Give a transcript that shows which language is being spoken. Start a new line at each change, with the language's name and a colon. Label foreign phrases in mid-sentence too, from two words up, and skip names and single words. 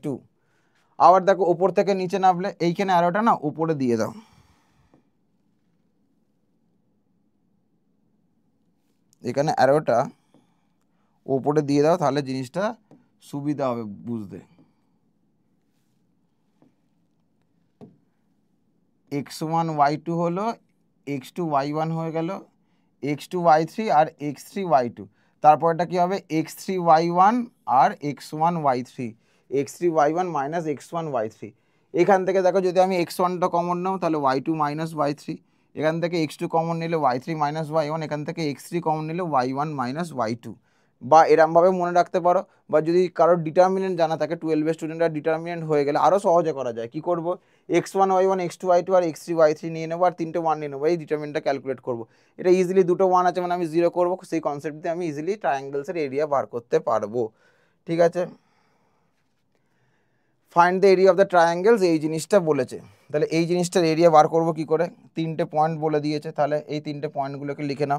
Bangla: আবার দেখো ওপর থেকে নিচে নামলে এইখানে অ্যারোটা না উপরে দিয়ে দাও, এখানে অ্যারোটা উপরে দিয়ে দাও, তাহলে জিনিসটা সুবিধা হবে বুঝতে। x1 y2 হলো, x2 y1 হয়ে গেল, x2 y3 আর x3 y2। তারপরটা কি হবে? x3 y1 আর x1 y3, x3 y1 মাইনাস x1 y3। এখান থেকে দেখো যদি আমি x1টা কমন নাও তাহলে y2 মাইনাস y3, এখান থেকে x2 কমন নিলে y3 মাইনাস y1, এখান থেকে x3 কমন নিলে y1 মাইনাস y2, বা এরমভাবে মনে রাখতে পারো। বা যদি কারোর ডিটারমিনেন্ট জানা থাকে, 12 স্টুডেন্টরা ডিটারমিনেন্ট হয়ে গেলে আরও সহজে করা যায়। কি করব, x1 y1 x2 y2 আর x3 y3 নিয়ে নেবো, আর 3টে 1 নিয়ে নেবো, এই ডিটারমিনেন্টটা ক্যালকুলেট করবো। এটা ইজিলি দুটো 1 আছে মানে আমি 0 করবো, সেই কনসেপ্ট দিয়ে আমি ইজিলি ট্রায়াঙ্গেলসের এরিয়া বার করতে পারবো। ঠিক আছে,
English: find the area of the triangles,
Bangla: এই জিনিসটা বলেছে। তাহলে এই জিনিসটার এরিয়া বার করবো কি করে, 3টে পয়েন্ট বলে দিয়েছে, তাহলে এই 3টে পয়েন্টগুলোকে লিখে নাও।